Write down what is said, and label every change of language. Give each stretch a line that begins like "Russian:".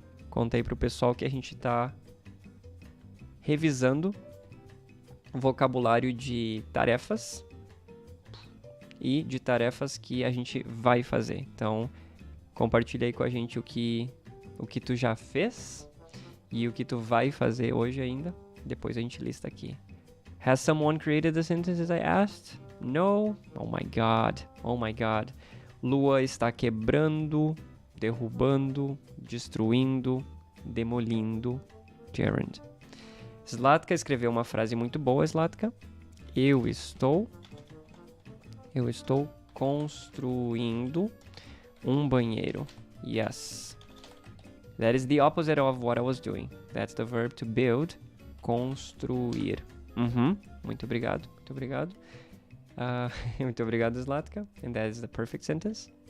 Portuguese: Conta aí pro pessoal que a gente tá revisando o vocabulário de tarefas e de tarefas que a gente vai fazer. Então, compartilha aí com a gente o que tu já fez e o que tu vai fazer hoje ainda. Depois a gente lista aqui.
English: Has someone created the sentences I asked? No? Oh my God.
Portuguese: Lua está quebrando, derrubando, destruindo, demolindo. Gerund. Zlatka escreveu uma frase muito boa, Zlatka. Eu estou construindo um banheiro. Yes.
English: That is the opposite of what I was doing. That's the verb to build. Construir.
Portuguese: Muito obrigado. Muito obrigado. Muito obrigado, Zlatka.
English: And that is the perfect sentence.